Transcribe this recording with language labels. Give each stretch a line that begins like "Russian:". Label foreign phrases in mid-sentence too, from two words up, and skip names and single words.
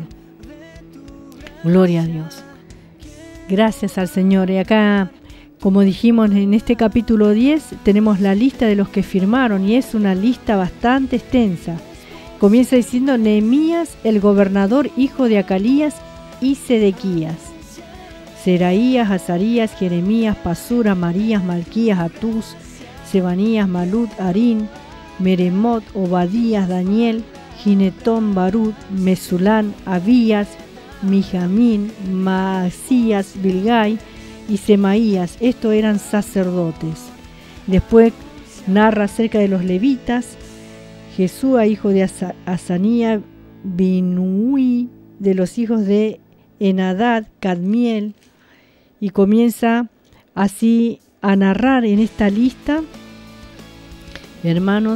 Spanish: Gloria a Dios. Gracias al Señor. Y acá, como dijimos, en este capítulo 10 tenemos la lista de los que firmaron y es una lista bastante extensa. Comienza diciendo Nehemías, el gobernador, hijo de Acalías, y Sedequías. Seraías, Azarías, Jeremías, Pasur, Amarías, Malquías, Atús, Sebanías, Malut, Arín, Meremot, Obadías, Daniel, Ginetón, Barut, Mesulán, Abías, Mijamín, Maasías, Bilgai y Semaías. Estos eran sacerdotes. Después narra acerca de los levitas, Jesúa, hijo de Azanía, Binui, de los hijos de Enadad, Cadmiel, y comienza así a narrar en esta lista, hermanos.